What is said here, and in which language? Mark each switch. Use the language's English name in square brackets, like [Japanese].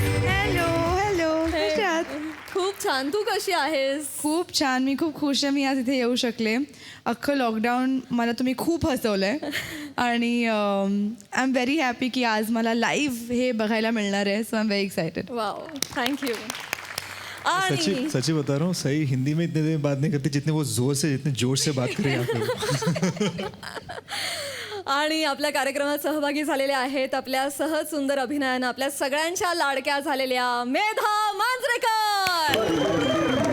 [Marathi] Hello hello, कसे आहात? खूप छान. तू कशी आहेस? खूप छान. मी खूप खुश आहे मी आज इथे येऊ शकले. अख्खं लॉकडाऊन मला तुम्ही खूप हसवलंय आणि [English] I am very happy [Marathi] की आज मला लाईव्ह हे बघायला मिळणार आहे. [English] So I am very excited. Wow, thank you. [Hindi] सच्ची सच्ची बता रहा हूँ, सही हिंदी में इतने देर बात नहीं करती जितने वो जोर से, जितने जोर से बात करें आप. [Marathi] आणि आपल्या कार्यक्रमात सहभागी झालेले आहेत आपल्या सहज सुंदर अभिनयानं आपल्या सगळ्यांच्या लाडक्या झालेल्या मेधा मांजरेकर.